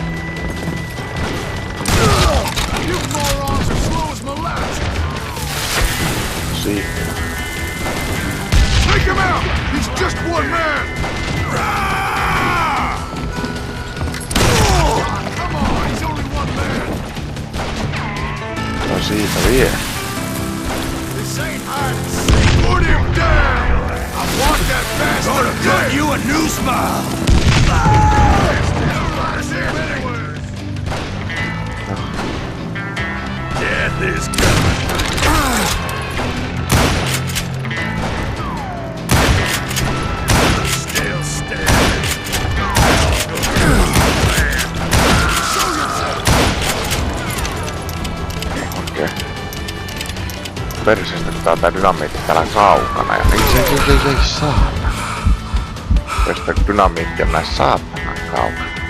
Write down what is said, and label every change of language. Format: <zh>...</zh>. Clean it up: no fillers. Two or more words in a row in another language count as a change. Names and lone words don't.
<en>You morons are slow as molasses. See. Take him out. He's just one man. Come on, he's only one man.</en> <fi>No siitä vie.</fi> <en>This ain't hide and seek. Put him down! I want that bastard gonna cut you a new smile! Death is coming. Still standing.</en> <fi>Okei. Perseestä pitää tää dynamiitti täällä kaukana ja ei saatana. Koska dynamiitti on näissä saatanan kaukana.</fi>